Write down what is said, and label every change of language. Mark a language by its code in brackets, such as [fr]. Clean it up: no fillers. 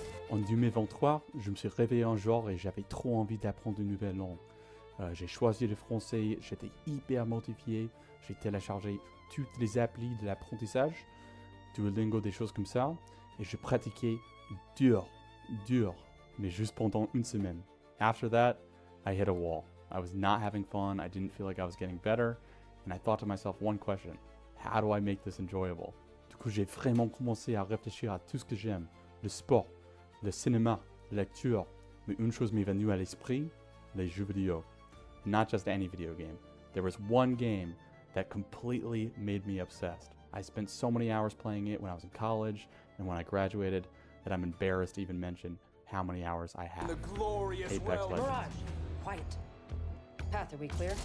[fr] En 2023, je me suis réveillé un jour et j'avais trop envie d'apprendre une nouvelle langue. J'ai choisi le français, j'étais hyper motivé, j'ai téléchargé toutes les applis de l'apprentissage, Duolingo, des choses comme ça, et je pratiquais dur, mais juste pendant une semaine. [en] After that, I hit a wall. I was not having fun, I didn't feel like I was getting better, and I thought to myself one question: how do I make this enjoyable? [fr] Du coup, j'ai vraiment commencé à réfléchir à tout ce que j'aime, le sport, le cinéma, la lecture, mais une chose m'est venue à l'esprit, les jeux vidéo. [en] Not just any video game. There was one game that completely made me obsessed. I spent so many hours playing it when I was in college and when I graduated that I'm embarrassed to even mention how many hours I have. The glorious Apex Legends. Mirage, quiet. Path, are we clear?